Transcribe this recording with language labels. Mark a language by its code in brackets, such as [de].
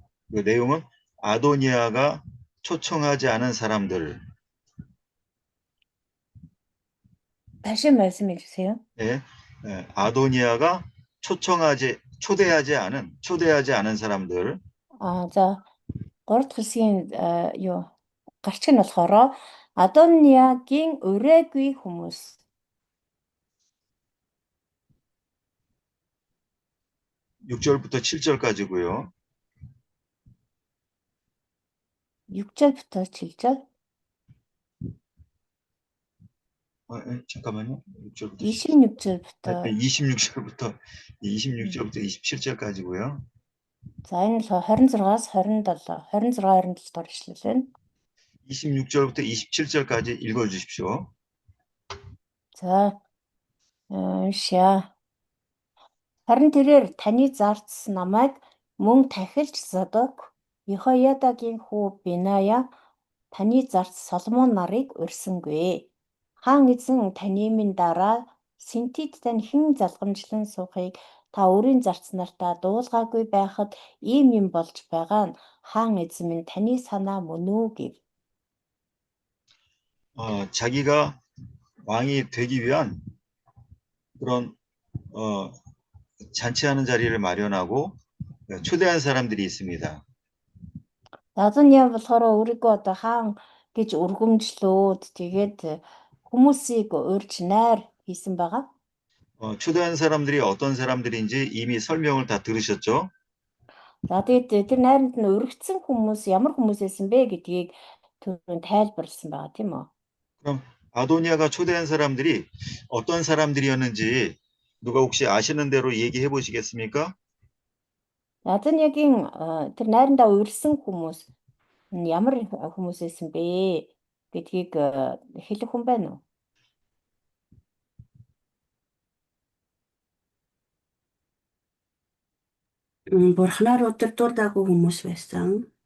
[ko] 그 내용은 아도니아가 초청하지 않은 사람들. 다시 말씀해 주세요. 네, 아도니아가 초대하지 않은 사람들. [mn] За 3 дахь хэсгийн гарчиг нь болохоор Адониагийн урайгүй хүмүүс. [ko] 6절부터 7절까지고요. 6절부터 7절. 잠깐만요. 26절부터 26절부터 27절까지고요. [mn] За энэ л 26-аас 27, 26-27 дугаар ишлэл байна. [ko] 26절부터 27절까지 읽어 주십시오. [mn] За шаа. Харин тэрээр таны зарц намайг мөн тахилж Задок, Йехоядагийн хүү Беная, таны зарц Соломон нарыг урьсангүй. Хаан эзэн таны минь дараа Синтид тань хэн залгамжлан суухыг та өөрийн зарц нартаа дуулгаагүй байхад ийм юм болж байгаа нь хаан эзэн минь таны санаа мөн үү гэв. [ko] 자기가 왕이 되기 위한 그런 잔치하는 자리를 마련하고 초대한 사람들이 있습니다. [mn] Адониа болохоор өөрийгөө одоо хаан гэж өргөмжлөөд тэгээд хүмүүсийг урьж найр хийсэн байгаа. [ko] 초대한 사람들이 어떤 사람들인지 이미 설명을 다 들으셨죠? [mn] За тэгээд тэр найранд нь өргөцсөн хүмүүс ямар хүмүүс байсан бэ гэдгийг түрүүн тайлбарласан байгаа тийм үү? [ko] 그럼 아도니아가 초대한 사람들이 어떤 사람들이었는지 누가 혹시 아시는 대로 얘기해 보시겠습니까? [mn] Адониагийн тэр найрандаа урьсан хүмүүс нь ямар хүмүүс байсан бэ гэдгийг хэлэх хүн байна уу? Бурхнаар удирдуулаагүй хүмүүс байсан.